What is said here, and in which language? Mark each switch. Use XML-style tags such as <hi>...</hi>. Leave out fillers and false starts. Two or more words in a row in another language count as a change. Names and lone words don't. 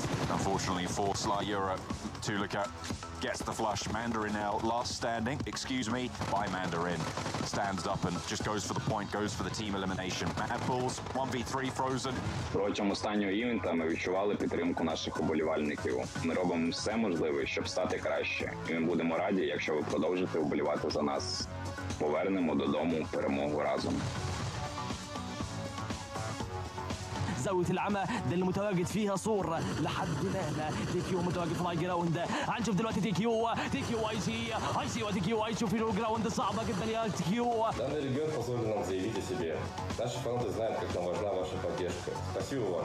<en>Unfortunately for Sly Europe, Tulika gets the flush. Mandarin now last standing, excuse me, by Mandarin. Stands up and just goes for the point, goes for the team elimination. MADBULLS, 1v3 Frozen.</en> <uk>Протягом останнього івента ми відчували підтримку наших уболівальників. Ми робимо все можливе, щоб стати краще. І ми будемо раді, якщо ви продовжите вболівати за нас. Повернемо додому перемогу разом.</uk> <ar>زاوية العمى ده اللي متواجد فيها صور لحد الآن. تيكيو متواجد في</ar> <en>the high ground.</en> <ar>هنشوف دلوقتي تيكيو اي سي وتيكيو اي في</ar> <en>low ground</en> <ar>صعبة جدا يا تيكيو.</ar> <ru>Данный регион позволил нам заявить о себе. Наши фанаты знают, как нам важна ваша поддержка. Спасибо вам.</ru>